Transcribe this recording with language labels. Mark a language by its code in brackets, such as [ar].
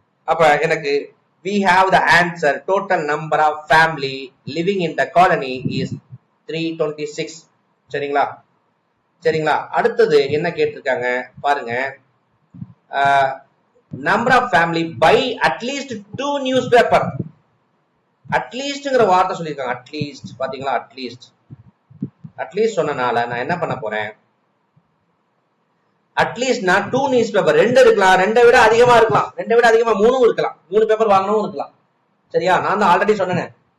[ta] அப்ப எனக்கு [en] we have the answer. Total number of family living in the colony is 326. [ta] சரிங்களா? சரிங்களா? அடுத்தது என்ன கேட்டிருக்காங்க பாருங்க. [en] number of family by at least 2 newspaper. [ta] அட்லீஸ்ட்ங்கிற வார்த்தை சொல்லியிருக்காங்க. அட்லீஸ்ட் பாத்தீங்களா? அட்லீஸ்ட் சொன்னனால நான் என்ன பண்ண போறேன்? அட்லீஸ்ட்னா 2 நியூஸ் பேப்பர் 2 இருக்கலாம், 2 விட அதிகமா இருக்கலாம், 2 விட அதிகமா 3 இருக்கலாம், 3 பேப்பர் வாங்கணும் இருக்கலாம். சரியா? நான் தான் ஆல்ரெடி சொன்னேன்.